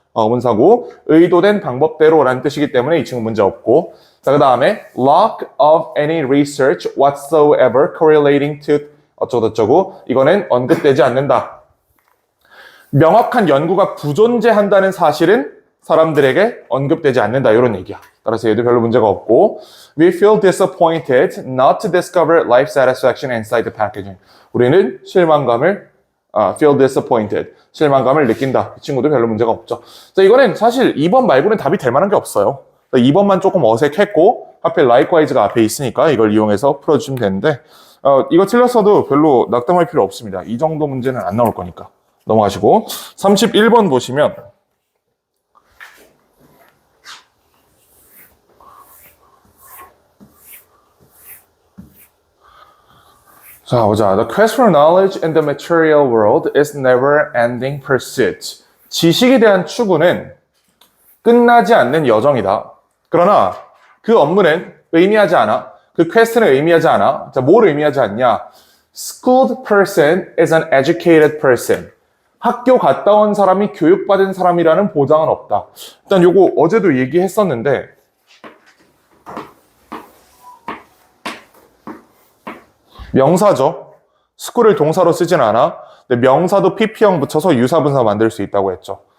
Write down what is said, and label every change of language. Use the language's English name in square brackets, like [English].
[Korean] 과거분사고 의도된 방법대로라는 뜻이기 때문에 이 친구 문제 없고. 자, 그 다음에 [English] lack of any research whatsoever correlating to [Korean] 어쩌고저쩌고 이거는 언급되지 않는다. 명확한 연구가 부존재한다는 사실은 사람들에게 언급되지 않는다. 이런 얘기야. 따라서 얘도 별로 문제가 없고 [English] We feel disappointed not to discover life satisfaction inside the packaging. [Korean] 우리는 실망감을 [English] feel disappointed. [Korean] 실망감을 느낀다. 이 친구도 별로 문제가 없죠. 자, 이거는 사실 2번 말고는 답이 될 만한 게 없어요. 2번만 조금 어색했고 하필 likewise가 앞에 있으니까 이걸 이용해서 풀어주시면 되는데 이거 틀렸어도 별로 낙담할 필요 없습니다. 이 정도 문제는 안 나올 거니까 넘어가시고 31번 보시면 자, 보자. [English] The quest for knowledge in the material world is never-ending pursuit. [Korean] 지식에 대한 추구는 끝나지 않는 여정이다. 그러나 그 업무는 의미하지 않아. 그 퀘스트는 의미하지 않아. 자, 뭘 의미하지 않냐? [English] Schooled person is an educated person. [Korean] 학교 갔다 온 사람이 교육받은 사람이라는 보장은 없다. 일단 요거 어제도 얘기했었는데 명사죠. school을 동사로 쓰진 않아. 근데 명사도 pp형 붙여서 유사분사 만들 수 있다고 했죠.